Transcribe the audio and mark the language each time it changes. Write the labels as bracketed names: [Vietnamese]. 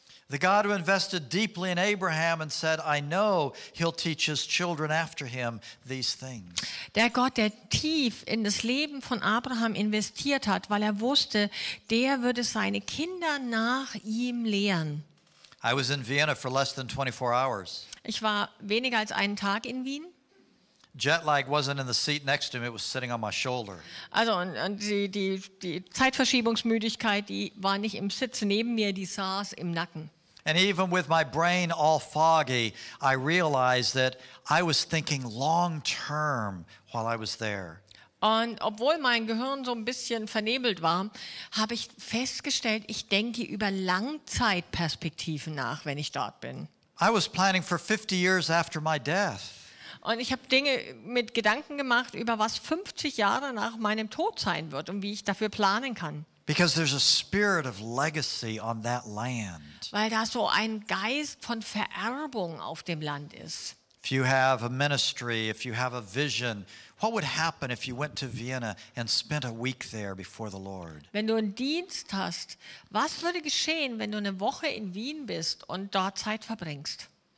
[English] The God who invested deeply in Abraham and said, I know he'll teach his children after him these things. [German] Der Gott, der tief in das Leben von Abraham investiert hat, weil er wusste, der würde seine Kinder nach ihm lehren. [English] I was in Vienna for less than 24 hours. [German] Ich war weniger als einen Tag in Wien. [English] Jet lag wasn't in the seat next to me, it was sitting on my shoulder. [German] Also und die Zeitverschiebungsmüdigkeit, die war nicht im Sitz neben mir, die saß im Nacken. [English] And even with my brain all foggy, I realized that I was thinking long term while I was there. [German] Und obwohl mein Gehirn so ein bisschen vernebelt war, habe ich festgestellt, ich denke über Langzeitperspektiven nach, wenn ich dort bin. [English] I was planning for 50 years after my death. [German] Und ich habe Dinge mit Gedanken gemacht, über was 50 Jahre nach meinem Tod sein wird und wie ich dafür planen kann. [English] Because there's a spirit of legacy on that land. [German] Weil da so ein Geist von Vererbung auf dem Land ist. [English] If you have a ministry, if you have a vision, what would happen if you went to Vienna and spent a week there before the Lord? [German] Wenn du einen Dienst hast, was würde geschehen, wenn du eine Woche in Wien bist und dort Zeit verbringst?